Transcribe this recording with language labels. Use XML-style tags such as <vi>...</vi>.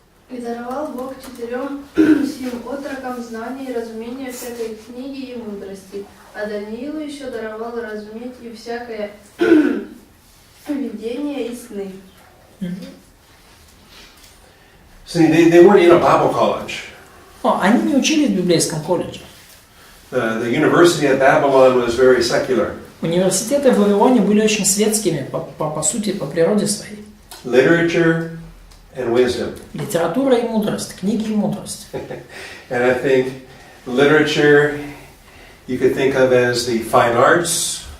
<ru>«И даровал Бог 4 сим отрокам знания и разумения всякой книги и мудрости, а Даниилу еще даровал разуметь и всякое видение и сны».</ru> <en>See, they weren't in a Bible college.</en> <ru>Они не учились в библейском колледже.</ru> <en>The university at Babylon was very secular.</en> <ru>Университеты в Вавилоне были очень светскими, по сути, по природе своей.</ru> <en>Literature and wisdom.</en> <ru>Литература и мудрость, книги и мудрость.</ru> <en>And I think literature you could think of as the fine arts.</en>